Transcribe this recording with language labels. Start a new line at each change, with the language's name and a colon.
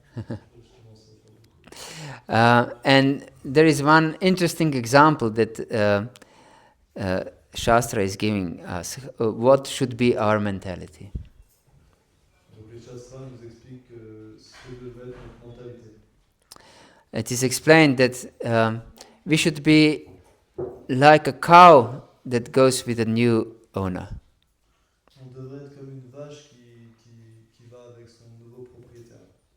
French: Justement, ça fait beaucoup.
English: And there is one interesting example that Shastra is giving us. What should be our mentality?
French: Donc les Shastras nous expliquent ce que devrait être notre mentalité.
English: It is explained that we should be like a cow that goes with a new owner.
French: On devrait être comme une vache qui va avec son nouveau propriétaire.